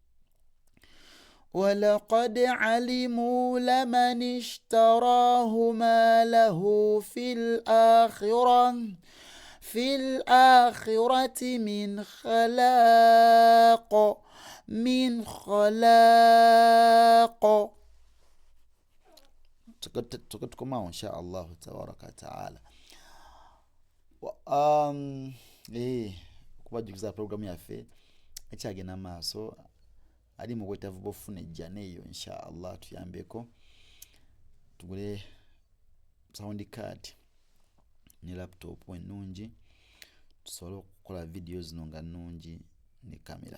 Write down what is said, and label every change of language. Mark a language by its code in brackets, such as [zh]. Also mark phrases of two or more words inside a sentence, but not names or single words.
[ar] ولقد علموا لمن اشتراه ما له في الآخرة من خلاق [lg] tukomawo [ar] إن شاء الله تبارك وتعالى [lg] okubajukiza programu yaffe ekyagenda maaso ali mu bwetaavu bw'ofuna ejjana eyo [ar] إن شاء الله [lg] tuyambeko tugule [en] sound card [lg] ne laptop ennungi tusobole okukola video zino nga nnungi ne kamera.